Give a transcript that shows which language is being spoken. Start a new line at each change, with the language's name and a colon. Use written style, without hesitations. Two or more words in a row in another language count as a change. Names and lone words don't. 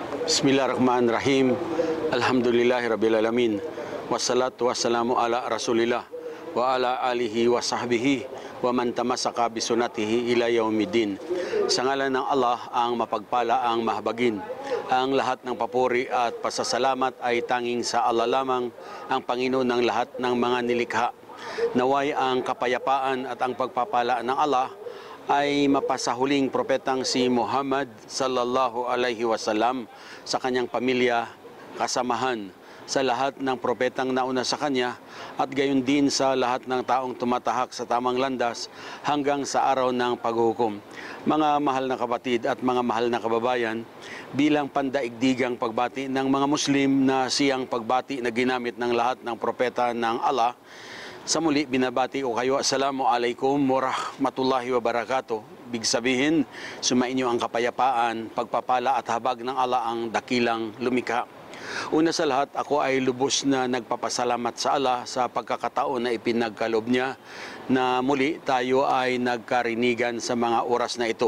Arabic: بسم الله الرحمن الرحيم. الحمد لله رب العالمين. والصلاة والسلام على رسول الله وعلى آله وصحبه ومن تمسك بسنته إلى يوم الدين.
Filipino: Sa ngalan ng Allah ang mapagpala, ang mahabagin. Ang lahat ng papuri at pasasalamat ay tanging sa Allah lamang, ang Panginoon ng lahat ng mga nilikha. Naway ang kapayapaan at ang pagpapala ng Allah ay mapasahuling propetang si Muhammad
Arabic: صلى الله عليه وسلم,
Filipino: sa kanyang pamilya, kasamahan, sa lahat ng propetang nauna sa kanya, at gayon din sa lahat ng taong tumatahak sa tamang landas hanggang sa araw ng paghuhukom. Mga mahal na kapatid at mga mahal na kababayan, bilang pandaigdigang pagbati ng mga Muslim na siyang pagbati na ginamit ng lahat ng propeta ng Allah, sa muli, binabati ko kayo,
Arabic: السلام عليكم ورحمة الله وبركاته.
Filipino: Big sabihin, sumainyo ang kapayapaan, pagpapala at habag ng Allah ang dakilang lumikha. Una sa lahat, ako ay lubos na nagpapasalamat sa Allah sa pagkakataon na ipinagkaloob niya na muli tayo ay nagkarinigan sa mga oras na ito.